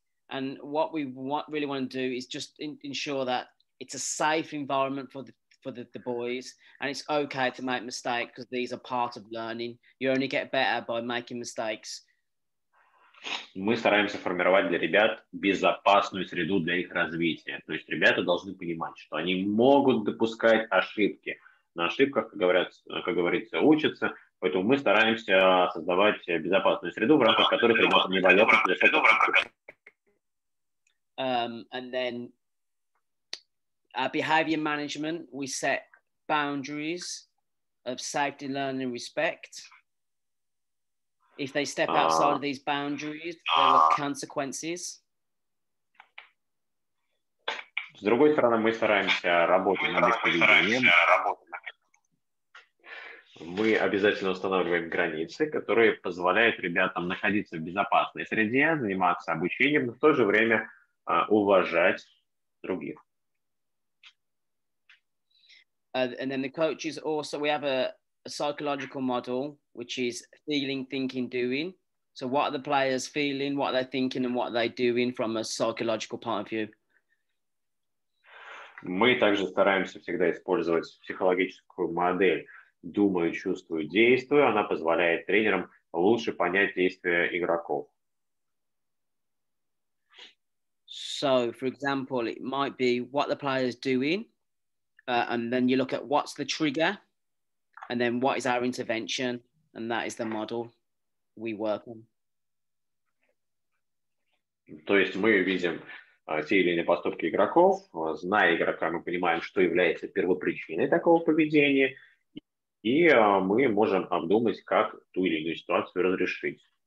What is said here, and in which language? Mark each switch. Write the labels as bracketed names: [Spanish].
[English] And what we really want to do is just ensure that it's a safe environment for the boys, and it's okay to make mistakes because these are part of learning. You only get better by making mistakes. [Russian] Мы стараемся формировать для ребят безопасную среду для их развития. То есть ребята должны понимать, что они могут допускать ошибки. На ошибках, как говорится, учатся. Поэтому мы стараемся создавать безопасную среду, в рамках которой ребятам не боятся совершать ошибки. [English] And then behavior management, we set boundaries of safety, learning, and respect. If they step outside of these boundaries, there are consequences. [Russian] С другой стороны, мы стараемся работать над их поведением. Мы обязательно устанавливаем границы, которые позволяют ребятам находиться в безопасной среде, заниматься обучением, но в то же время уважать других. [English] And then the coaches also, we have a psychological model, which is feeling, thinking, doing. So what are the players feeling, what are they thinking, and what are they doing from a psychological point of view? [Russian] Мы также стараемся всегда использовать психологическую модель «думаю, чувствую, действую». Она позволяет тренерам лучше понять действия игроков. [English] So, for example, it might be what the player's doing, and then you look at what's the trigger, and then what is our intervention, and that is the model we work on. [Russian] То есть мы видим те или иные поступки игроков, зная игрока, мы понимаем, что является первопричиной такого поведения, и мы можем обдумать, как ту или иную ситуацию разрешить.